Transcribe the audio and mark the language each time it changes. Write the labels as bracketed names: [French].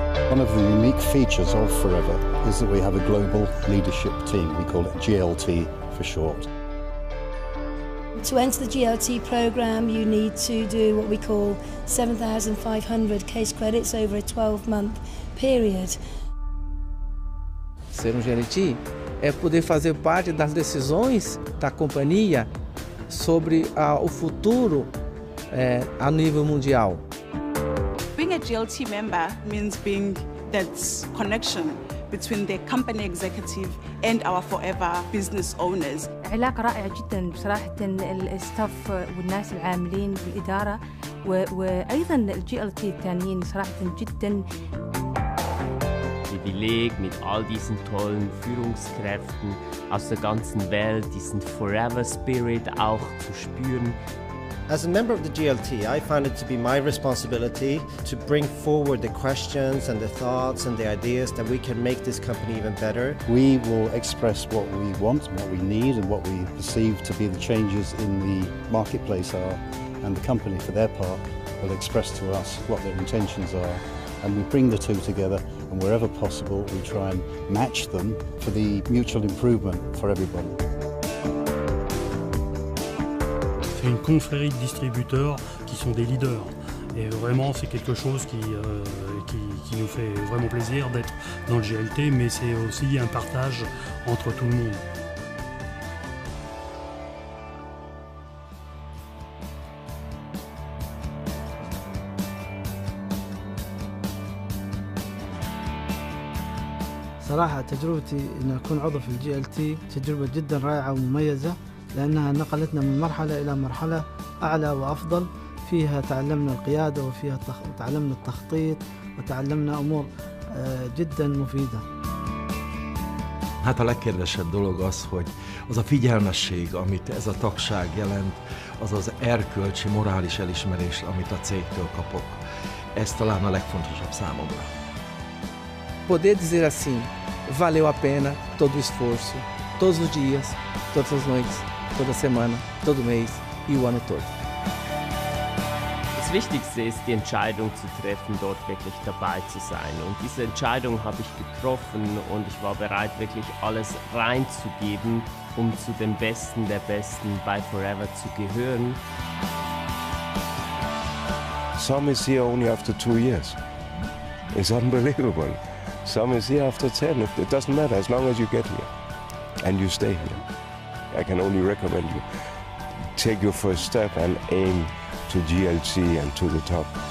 [English] One of the unique features of Forever is that we have a global leadership team. We call it GLT for short. To enter the GLT program, you need to do what we call 7,500 case credits over a 12-month period. [Portuguese] Ser GLT é poder fazer parte das decisões da companhia sobre o futuro a nível mundial. [English] Being a GLT member means being that connection between the company executive and our forever business owners. [Arabic] علاقة رائعة جدا بصراحة الستاف والناس العاملين بالإدارة وأيضا الGLT الثانيين صراحة جدا. [German] Privileg, mit all diesen tollen Führungskräften aus der ganzen Welt, diesen Forever Spirit auch zu spüren. [English] As a member of the GLT, I find it to be my responsibility to bring forward the questions and the thoughts and the ideas that we can make this company even better. We will express what we want, what we need, and what we perceive to be the changes in the marketplace are, and the company, for their part, will express to us what their intentions are, and we bring the two together, and wherever possible, we try and match them for the mutual improvement for everybody. [French] C'est une confrérie de distributeurs qui sont des leaders. Et vraiment, c'est quelque chose qui nous fait vraiment plaisir d'être dans le GLT, mais c'est aussi un partage entre tout le monde. [Arabic] صراحة تجربتي أن أكون عضو في الGLT تجربة جدا رائعة ومميزة، لأنها نقلتنا من مرحلة إلى مرحلة أعلى وأفضل. فيها تعلمنا القيادة وفيها تعلمنا التخطيط وتعلمنا أمور جدا مفيدة. [Hungarian] Hát a legkedvesebb dolog az, hogy az a figyelmesség, amit ez a tagság jelent, az az erkölcsi, morális elismerés, amit a cégtől kapok. Ez talán a legfontosabb számomra. [Portuguese] Poder dizer assim, valeu a pena todo o esforço, todos os dias, todas as noites, toda semana, todo mês e o ano todo. [German] Das Wichtigste ist, die Entscheidung zu treffen, dort wirklich dabei zu sein. Und diese Entscheidung habe ich getroffen und ich war bereit, wirklich alles reinzugeben, um zu den Besten der Besten bei Forever zu gehören. [English] Some is here only after 2 years. It's unbelievable. Some is here after 10. It doesn't matter as long as you get here and you stay here. I can only recommend you take your first step and aim to GLC and to the top.